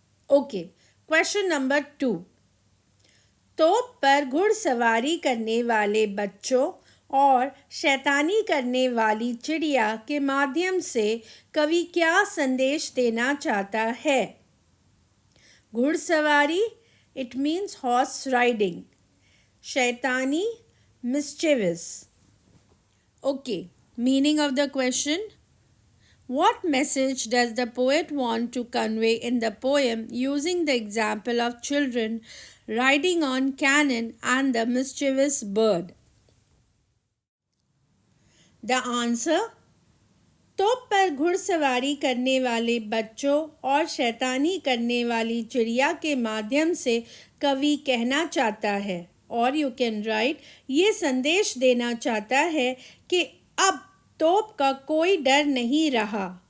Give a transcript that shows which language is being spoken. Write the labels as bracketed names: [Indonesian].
[Hindi] Okay. Question number 2. तोप पर घुड़सवारी करने वाले बच्चों और शैतानी करने वाली चिड़िया के माध्यम से कवि क्या संदेश देना चाहता है? [English] घुड़सवारी, it means horse riding. शैतानी, mischievous. Okay, meaning of the question: What message does the poet want to convey in the poem using the example of children riding on cannon and the mischievous bird? The answer: [Hindi] तोप पर घुड़सवारी करने वाले बच्चों और शैतानी करने वाली चिड़िया के माध्यम से कवि कहना चाहता है, और [English] you can write, [Hindi] ये संदेश देना चाहता है कि अब तोप का कोई डर नहीं रहा।